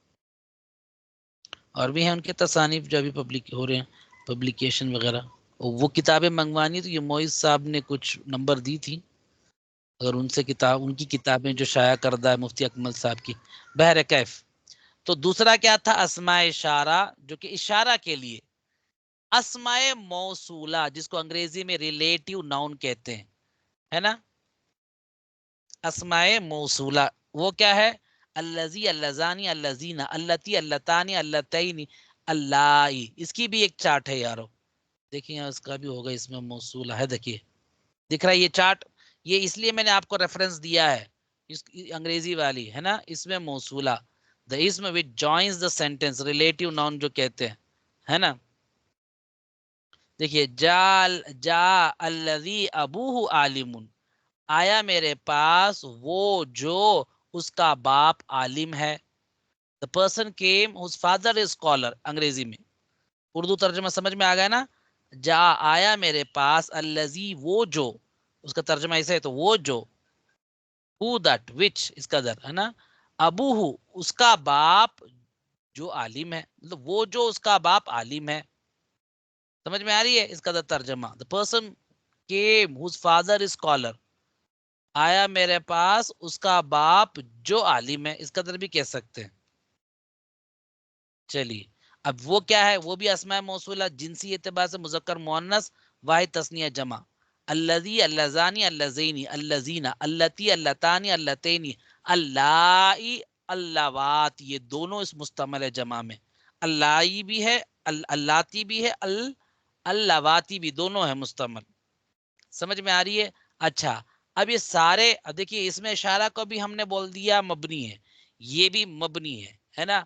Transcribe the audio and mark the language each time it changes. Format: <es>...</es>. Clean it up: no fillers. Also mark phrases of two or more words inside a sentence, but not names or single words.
<ur>اور بھی ہیں ان کے تصانیف جو ابھی پبلک ہو رہے ہیں پبلیکیشن وغیرہ، وہ کتابیں منگوانی تو یہ معیز صاحب نے کچھ نمبر دی تھی، اگر ان سے ان کی کتابیں جو شائع کردہ ہے مفتی اکمل صاحب کی، بہر کیف۔ تو دوسرا کیا تھا اسماء اشارہ، جو کہ اشارہ کے لیے، اسماء موصولہ جس کو انگریزی میں</ur> <en>relative noun</en> <ur>کہتے ہیں، ہے نا، اسماء موصولہ وہ کیا ہے؟</ur> <ar>الذی، اللذانی، اللذین، اللتی، اللتانی، اللتین، اللائی.</ar> <ur>اس کی بھی ایک چارٹ ہے یارو. دیکھیں یہاں اس کا بھی ہوگا اس میں موصولہ ہے. دیکھیے دکھ رہا ہے یہ چارٹ. یہ اس لیے میں نے آپ کو ریفرنس دیا ہے اس انگریزی والی ہے نا. اس میں موصولہ</ur> <en>the ism which joins the sentence relative noun</en> <ur>جو کہتے ہیں ہے نا. دیکھیے</ur> <ar>جا الذی ابوہ عالم،</ar> <ur>آیا میرے پاس وہ جو اس کا باپ عالم ہے.</ur> <en>the person came whose father is scholar</en> <ur>انگریزی میں. اردو ترجمہ سمجھ میں آ گیا نا. جا آیا میرے پاس الذی وہ جو، اس کا ترجمہ ایسا ہے تو وہ جو،</ur> <en>who that which</en> <ur>اس کا در ہے نا، ابوہ اس کا باپ جو عالم ہے، مطلب وہ جو اس کا باپ عالم ہے. سمجھ میں آ رہی ہے اس کا ترجمہ.</ur> <en>the person came whose father is scholar،</en> <ur>آیا میرے پاس اس کا باپ جو عالم ہے. اس کا در بھی کہہ سکتے ہیں. چلیے اب وہ کیا ہے؟ وہ بھی اسماء موصولہ جنسی اعتبار سے مذکر مؤنث واحد تثنیہ جمع.</ur> <ar>الذی، اللذانی، اللذین، اللذین، اللتی، اللتانی، اللتین، اللائی، اللوات.</ar> <ur>یہ دونوں اس مستعمل ہے جمع میں. اللائی بھی ہے، اللاتی بھی ہے، اللواتی بھی، دونوں ہے مستعمل. سمجھ میں آ رہی ہے؟ اچھا اب یہ سارے دیکھیے اس میں اشارہ کو بھی ہم نے بول دیا مبنی ہے، یہ بھی مبنی ہے نا.</ur>